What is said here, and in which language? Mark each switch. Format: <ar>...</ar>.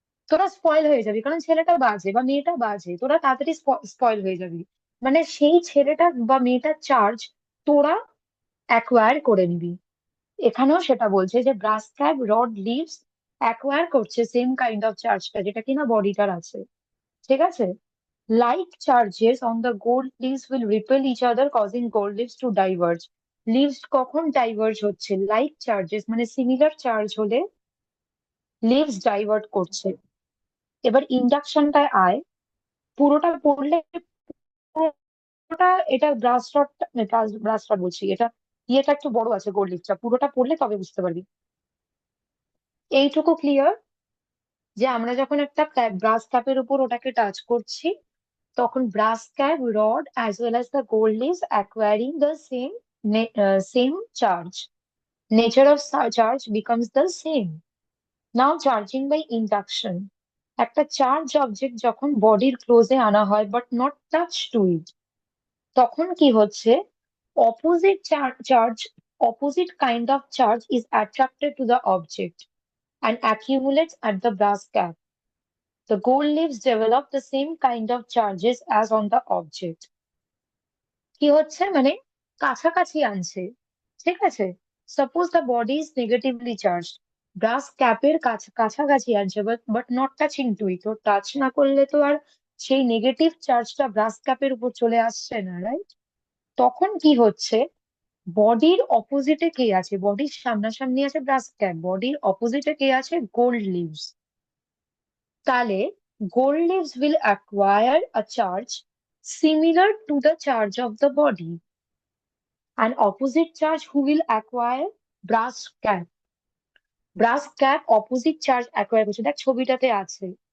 <bn>তোরা স্পয়েল হয়ে যাবি কারণ ছেলেটা বাজে বা মেয়েটা বাজে, তোরা তাড়াতাড়ি স্পয়েল হয়ে যাবি। মানে সেই ছেলেটা বা মেয়েটার চার্জ তোরা অ্যাকোয়ার করে নিবি। এখানেও সেটা বলছে যে brass cap rod leaves acquire করছে সেম কাইন্ড অফ চার্জটা যেটা কিনা বডিটার আছে, ঠিক আছে?</bn> <en>Like charges on the gold leaves will repel each other, causing gold leaves to diverge.</en> <bn>Leaves কখন diverge হচ্ছে? Like charges মানে সিমিলার চার্জ হলে লিভস ডাইভার্ট করছে। এবার ইন্ডাকশনটায় আয়, পুরোটা পড়লে, পুরোটা, এটা ব্রাস রড, ব্রাস রড বলছি, এটা ইয়েটা একটু বড় আছে গোল্ড লিফটা, পুরোটা পড়লে তবে বুঝতে পারবি। এইটুকু ক্লিয়ার যে আমরা যখন একটা ব্রাস ক্যাপের উপর ওটাকে টাচ করছি, তখন</bn> <en>brass cap rod as well as the gold leaves acquiring the same charge. Nature of charge becomes the same. Now charging by induction.</en> <bn>একটা চার্জ অবজেক্ট যখন বডির ক্লোজে আনা হয়</bn> <en>but not touch to it,</en> <bn>তখন কি হচ্ছে?</bn> <en>Opposite charge, opposite kind of charge is attracted to the object and accumulates at the brass cap. The gold leaves develop the same kind of charges as on the object.</en> <bn>কি হচ্ছে? মানে কাছাকাছি আনছে, ঠিক আছে?</bn> <en>suppose the body is negatively charge,</en> <bn>brass ক্যাপের কাছাকাছি আনছে,</bn> <en>But not touching to it.</en> <bn>তো টাচ না করলে তো আর সেই নেগেটিভ চার্জটা ব্রাস ক্যাপের উপর চলে আসছে না, রাইট? তখন কি হচ্ছে? বডির অপোজিটে কে আছে? বডির সামনাসামনি আছে ব্রাস ক্যাপ, বডির অপোজিটে কে আছে? Gold leaves.</bn> <en>তাহলে gold leaves will acquire a charge similar to the charge of the body, and opposite charge who will acquire? brass cap.</en> <bn>brass cap opposite charge acquire করছে, দেখ ছবিটাতে আছে।</bn>